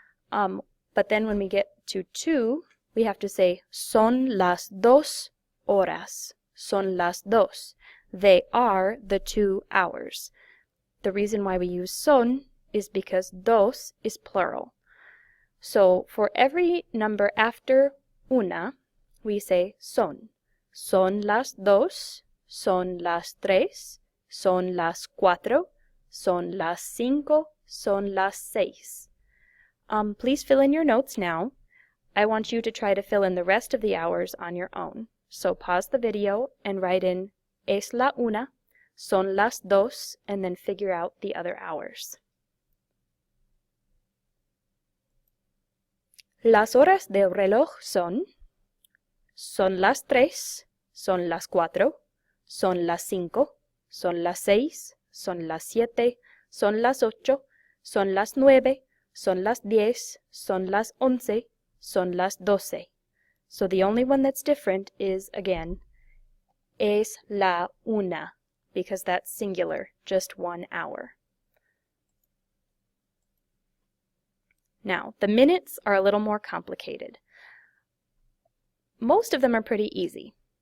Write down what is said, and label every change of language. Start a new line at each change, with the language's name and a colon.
English: But then when we get to 2, we have to say
Spanish: son las dos horas. Son las dos.
English: They are the 2 hours. The reason why we use son is because dos is plural. So for every number after una, we say son.
Spanish: Son las dos, son las tres, son las cuatro, son las cinco, son las seis.
English: Please fill in your notes now. I want you to try to fill in the rest of the hours on your own. So pause the video and write in
Spanish: es la una, son las dos,
English: and then figure out the other hours.
Spanish: Las horas del reloj son las tres, son las cuatro, son las cinco, son las seis, son las siete, son las ocho, son las nueve, son las 10, son las 11, son las 12.
English: So the only one that's different is, again,
Spanish: es la una,
English: because that's singular, just 1 hour. Now, the minutes are a little more complicated. Most of them are pretty easy.